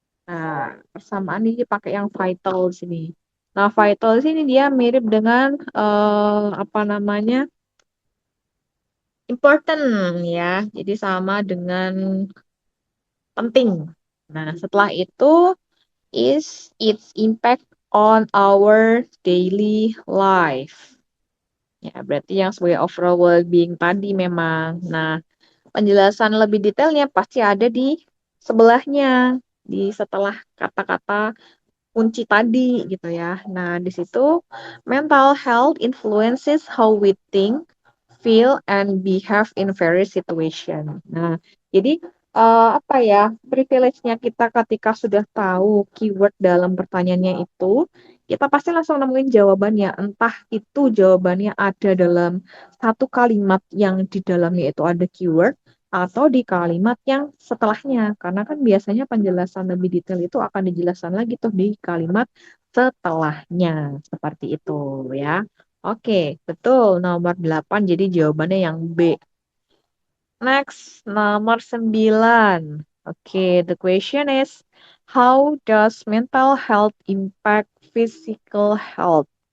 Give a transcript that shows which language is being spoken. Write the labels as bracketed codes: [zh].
[id] Nah, persamaan ini pakai yang vital di sini. Nah, vital di sini dia mirip dengan apa namanya? important ya. Jadi sama dengan penting. Nah, setelah itu [en] is its impact on our daily life. [id] Ya, berarti yang sebagai [en] overall well-being [id] tadi memang. Nah, penjelasan lebih detailnya pasti ada di sebelahnya, di setelah kata-kata kunci tadi gitu ya. Nah, di situ [en] mental health influences how we think, feel, and behave in various situation. [id] Nah, jadi apa ya, privilege-nya kita ketika sudah tahu keyword dalam pertanyaannya itu, kita pasti langsung nemuin jawabannya. Entah itu jawabannya ada dalam satu kalimat yang di dalamnya itu ada keyword, atau di kalimat yang setelahnya. Karena kan biasanya penjelasan lebih detail itu akan dijelaskan lagi tuh di kalimat setelahnya. Seperti itu ya. Oke, betul. Nomor 8 jadi jawabannya yang B. Next, nomor 9. [en] Oke, the question is, how does mental health impact physical health?